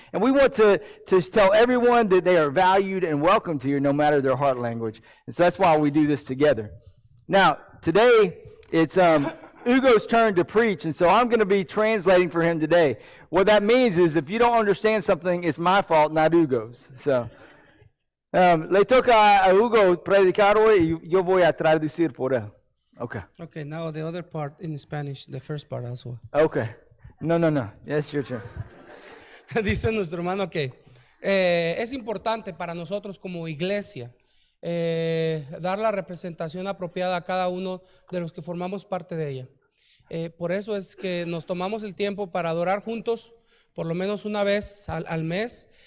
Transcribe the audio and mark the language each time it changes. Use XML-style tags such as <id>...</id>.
<en>And we want to tell everyone that they are valued and welcomed here no matter their heart language. And so that's why we do this together. Now, today, it's Hugo's turn to preach, and so I'm going to be translating for him today. What that means is if you don't understand something, it's my fault, not Hugo's. So...</en> <es>le toca a Hugo predicar hoy y yo voy a traducir por él.</es> <en>Okay. Okay, now the other part in Spanish, the first part also. Okay. No. Yes, your turn.</en> <es>Dice nuestro hermano que es importante para nosotros como iglesia dar la representación apropiada a cada uno de los que formamos parte de ella. Por eso es que nos tomamos el tiempo para adorar juntos por lo menos una vez al mes.</es>